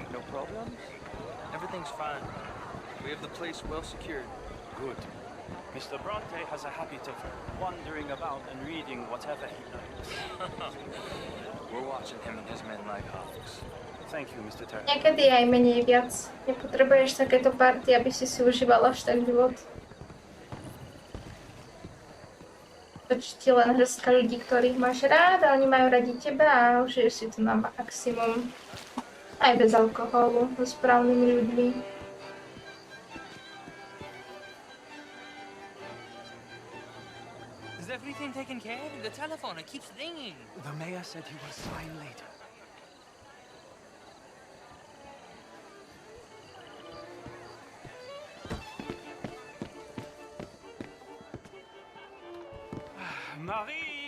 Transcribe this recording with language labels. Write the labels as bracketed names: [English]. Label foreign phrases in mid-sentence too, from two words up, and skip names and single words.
[English] No problem? Everything's fine. We have the place well secured. Good. Mr. Bronte has a habit of wandering about and reading whatever he likes. We're watching him and his men like hawks. Thank you, Mr. Terry. [Slovak] Niekedy aj menej viac. Nepotrebuješ takéto party, aby si užívala až tak život. Stačí ti len hrstka ľudí, ktorých máš rád, a oni majú radi teba a užiješ si to na maximum. Aj bez alkoholu, so správnymi ľuďmi. [English] Is everything taken care of? The telephone, it keeps ringing. The mayor said he will sign later. Marie!